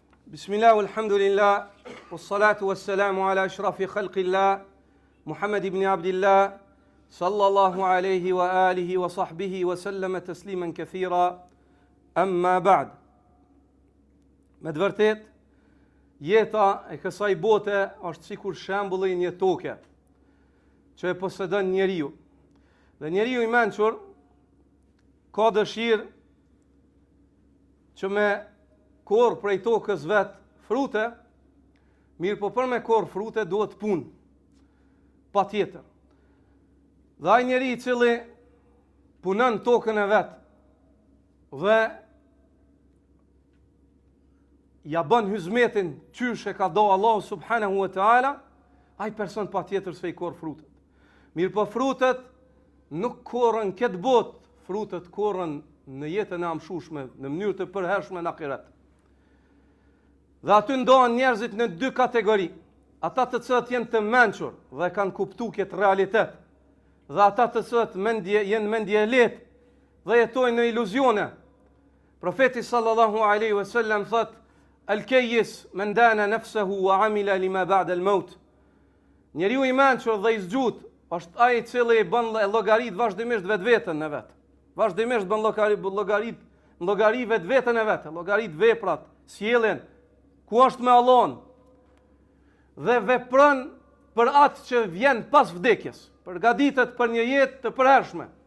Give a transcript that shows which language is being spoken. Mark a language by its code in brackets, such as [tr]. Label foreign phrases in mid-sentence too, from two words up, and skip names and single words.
[ar] بسم الله الحمد لله والصلاة والسلام على أشرف خلق الله محمد بن عبد الله صلى الله عليه وعلى آله وصحبه وسلم تسليما كثيرا أما بعد. [sq] Me të vërtet, jeta e kësaj bote është sikur shembulli një toke që e posedon njeriu. Dhe njeriu i mençur ka dëshirë që me korr prej tokës vet frute, mirë po për me korr frute duhet punë, pa tjetër. Dhe ai njeri i cili punon tokën e vet dhe ja bën hizmetin qysh e ka do Allah [ar] سبحانه وتعالى, [sq] ai person pa tjetër se i korr frutet. Mirë po frutet nuk korren këtë botë, frutet korren në jetën e amshushme, në mënyrë të përhershme në ahiret. Dhe aty ndohen njerëzit në dy kategori, ata të cilët jenë të mençur dhe kanë kuptuar këtë realitet, dhe ata të cilët jenë mendje lehtë dhe jetojnë në iluzione. Profeti [ar] صلى الله عليه وسلم [sq] thot: [ar] "الكيس من دان نفسه وعمل لما بعد الموت." [sq] Njeriu i mençur dhe i zgjut është ai i cili bën llogarit vazhdimisht vetveten në vet. Vazhdimisht bën llogarit vetveten e vet, llogarit veprat, sjelljen ku është me Allahun, dhe vepron për atë që vjen pas vdekjes, përgatitet për një jetë të përhershme.